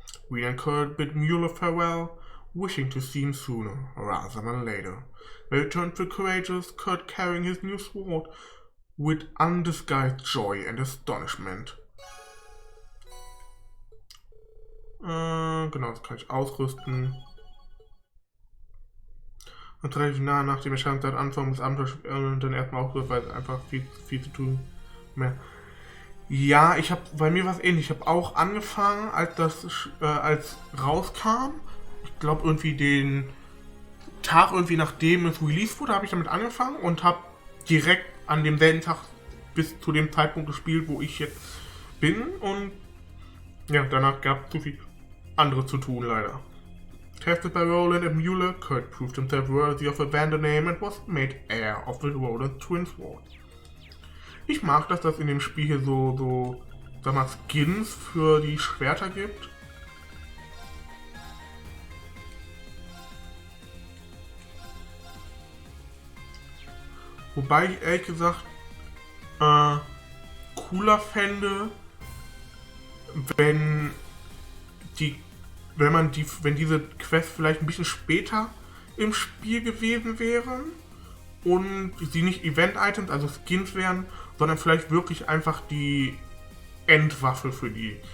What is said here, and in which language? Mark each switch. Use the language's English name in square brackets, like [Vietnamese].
[English] Reen and Kurt bid Mueller farewell, wishing to see him sooner rather than later. They returned to the Courageous, Kurt carrying his new sword, with undisguised joy and astonishment. [German] Genau, das kann ich ausrüsten. Und relativ nah nach dem Erscheinen der Anfang des Abenteuers und dann erstmal aufgehört, weil es einfach viel zu tun mehr. Ja, bei mir war es ähnlich. Ich habe auch angefangen, als rauskam. Ich glaube irgendwie den Tag nachdem es released wurde, habe ich damit angefangen und habe direkt an demselben Tag bis zu dem Zeitpunkt gespielt, wo ich jetzt bin. Und ja, danach gab es zu viel andere zu tun, leider. [English] Tested by Roland and Mueller, Kurt proved himself worthy of a band name and was made heir of the Roland Twin Sword. [German] Ich mag, dass das in dem Spiel hier so sag mal, Skins für die Schwerter gibt. Wobei ich ehrlich gesagt cooler fände, wenn diese Quests vielleicht ein bisschen später im Spiel gewesen wären und sie nicht Event-Items, also Skins wären, sondern vielleicht wirklich einfach die Endwaffe für die.